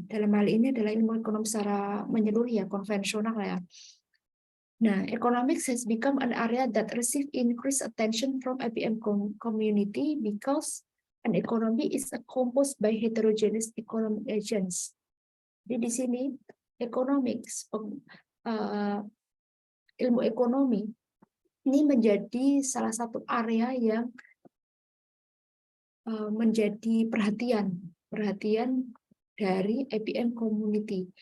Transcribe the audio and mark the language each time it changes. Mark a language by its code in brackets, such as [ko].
[id] Dalam hal ini adalah ilmu ekonomi secara menyeluruh ya, konvensional ya. [en] Nah, economics has become an area that receive increased attention from APM community because an economy is composed by heterogeneous economic agents. [id] Jadi di sini economics, ilmu ekonomi ini menjadi salah satu area yang menjadi perhatian dari APM community.